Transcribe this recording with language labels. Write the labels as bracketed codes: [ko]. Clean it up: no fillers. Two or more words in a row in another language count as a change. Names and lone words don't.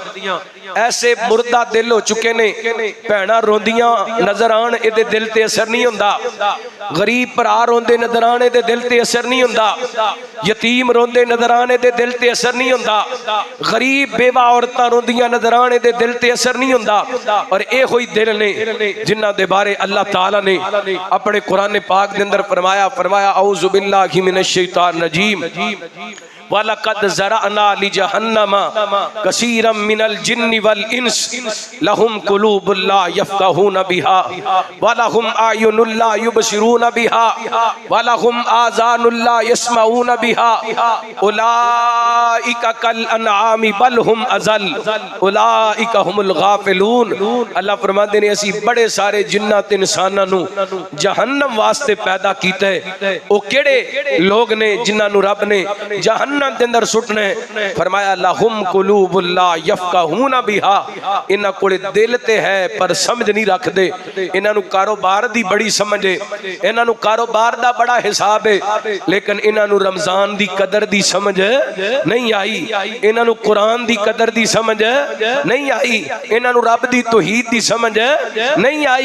[pa] ਐਸੇ ਮੁਰਦਾ ਦਿਲ ਹੋ ਚੁੱਕੇ ਨੇ, ਭੈਣਾਂ ਰੋਂਦੀਆਂ ਨਜ਼ਰ ਆਣ ਇਹਦੇ ਦਿਲ ਤੇ ਅਸਰ ਨਹੀਂ ਹੁੰਦਾ, ਗ਼ਰੀਬ ਭਰਾ ਰੋਂਦੇ ਨਜ਼ਰ ਆਣ ਇਹਦੇ ਦਿਲ ਤੇ ਅਸਰ ਨਹੀਂ ਹੁੰਦਾ, ਯਤੀਮ ਰੋਂਦੇ ਨਜ਼ਰ ਆਣ ਇਹਦੇ ਦਿਲ ਤੇ ਅਸਰ ਨਹੀਂ ਹੁੰਦਾ, ਗ਼ਰੀਬ ਬੇਵਾ ਔਰਤਾਂ ਰੋਂਦੀਆਂ ਨਜ਼ਰ ਆਣ ਇਹਦੇ ਦਿਲ ਤੇ ਅਸਰ ਨਹੀਂ ਹੁੰਦਾ। ਔਰ ਯੇ ਹੋਈ ਦਿਲ ਨੇ ਜਿਨ੍ਹਾਂ ਦੇ ਬਾਰੇ ਅੱਲਾਹ ਤਾਲਾ ਨੇ ਅਪਣੇ ਕੁਰਾਨ ਪਾਕ ਦੇ ਅੰਦਰ ਫਰਮਾਇਆ [ar] أعوذ بالله من الشيطان الرجيم, ولقد ذرأنا لجهنم كثيرا من الجن والإنس لهم قلوب لا يفقهون بها ولهم أعين لا يبصرون بها ولهم آذان لا يسمعون بها أولئك كالأنعام بل هم أضل أولئك هم الغافلون. [pa] ਅੱਲਾਹ ਫਰਮਾਤੇ ਨੇ ਅਸੀ ਬੜੇ ਸਾਰੇ ਜਿੰਨਾਤ ਇਨਸਾਨਾਂ ਨੂੰ ਜਹੰਨਮ ਵਾਸਤੇ ਪੈਦਾ ਕੀਤਾ ਹੈ। ਵੋ ਕਿਹੜੇ ਲੋਗ ਨੇ ਜਿਨ੍ਹਾਂ ਨੂੰ ਰੱਬ ਨੇ ਜਹੰਨਮ ਕੇ ਅੰਦਰ ਸੁੱਟਣੇ, ਫਰਮਾਇਆ [ar] لهم قلوب لا يفقهون بها, [pa] ਇਨ੍ਹਾਂ ਕੋਲੇ ਦਿਲ ਤੇ ਹੈ ਪਰ ਸਮਝ ਨਹੀਂ ਰੱਖਦੇ, ਇਨ੍ਹਾਂ ਨੂੰ ਕਾਰੋਬਾਰ ਦੀ ਬੜੀ ਸਮਝ ਹੈ, ਇਨ੍ਹਾਂ ਨੂੰ ਕਾਰੋਬਾਰ ਦਾ ਬੜਾ ਹਿਸਾਬ ਹੈ, ਲੇਕਿਨ ਇਨ੍ਹਾਂ ਨੂੰ ਰਮਜ਼ਾਨ ਦੀ ਕਦਰ ਦੀ ਸਮਝ ਨਹੀਂ ਆਈ, ਇਨ੍ਹਾਂ ਨੂੰ ਕੁਰਾਨ ਦੀ ਕਦਰ ਦੀ ਸਮਝ ਨਹੀਂ ਆਈ, ਇਨ੍ਹਾਂ ਨੂੰ ਰੱਬ ਦੀ ਤੌਹੀਦ ਦੀ ਸਮਝ ਨਹੀਂ ਆਈ।